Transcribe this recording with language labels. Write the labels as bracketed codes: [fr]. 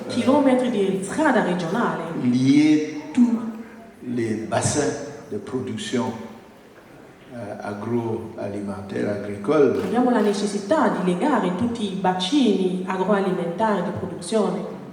[it] chilometri di strada regionale, [fr] lier tous les bassins de production agroalimentaire, agricole, [it] abbiamo la necessità di legare tutti i bacini agroalimentari di produzione